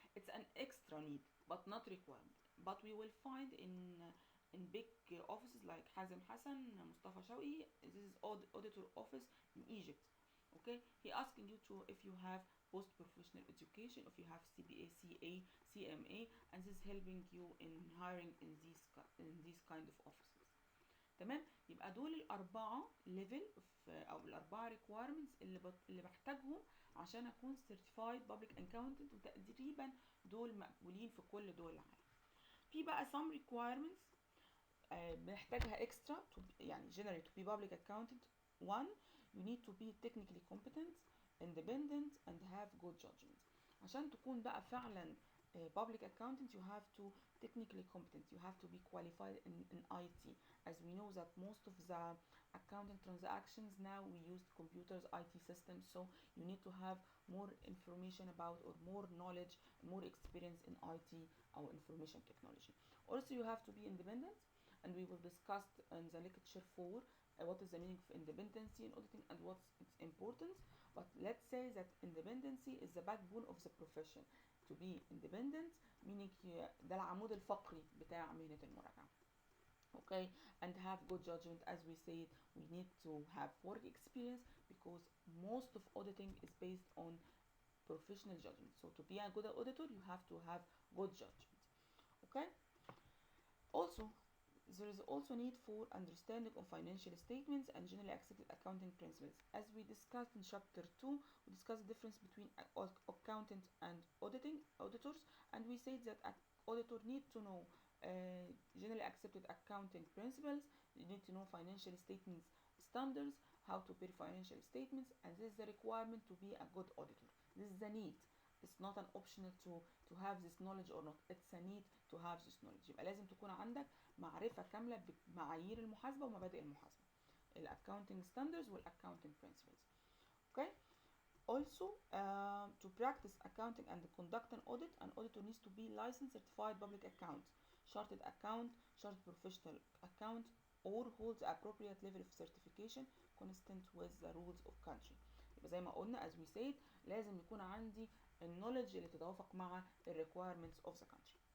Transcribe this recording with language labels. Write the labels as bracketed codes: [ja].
[en] It's an extra need, but not required. But we will find in big offices like Hazem Hassan, Mustafa Shawi, this is auditor office in Egypt. Okay, he asking you to if you have post-professional education, if you have CBA, CA, CMA, and this is helping you in hiring in these kind of offices. [ar] تمام. يبقى دول الأربعة level أو الأربعة requirements اللي بحتاجهم عشان أكون certified public accountant، وتقريبا دول مقبولين في كل دول العالم. في بقى [en] some requirements [ar] بنحتاجها [en] extra [ar] يعني [en] generally to be public accountant. One, you need to be technically competent, independent, and have good judgment. [ar] عشان تكون بقى فعلا [en] public accountant, you have to technically competent, you have to be qualified in IT, as we know that most of the accounting transactions now we use computers, IT systems, so you need to have more information about or more knowledge, more experience in IT or information technology. Also, you have to be independent, and we will discuss in the lecture 4 what is the meaning of independency in auditing and what's its importance. But let's say that independency is the backbone of the profession. To be independent meaning [ar] ده العمود الفقري بتاع مهنة المراجعة. [en] Okay, and have good judgment. As we said, we need to have work experience because most of auditing is based on professional judgment. So to be a good auditor, you have to have good judgment. Okay. Also, there is also need for understanding of financial statements and generally accepted accounting principles. As we discussed in chapter 2, we discussed the difference between accountant and auditors, and we said that an auditor need to know generally accepted accounting principles, you need to know financial statements standards, how to prepare financial statements, and this is the requirement to be a good auditor. This is the need. It's not an optional to have this knowledge or not. It's a need to have this knowledge. [ar] يبقى لازم تكون عندك معرفة كاملة بمعايير المحاسبة ومبادئ المحاسبة. [en] Accounting standards والaccounting principles. Okay. Also, to practice accounting and conduct an audit, an auditor needs to be licensed, certified public account, chartered account, chartered professional account, or holds appropriate level of certification consistent with the rules of country. [ar] يبقى زي ما قلنا [en] as we said [ar] لازم يكون عندي النولج اللي تتوافق مع ال [en] requirements of the country.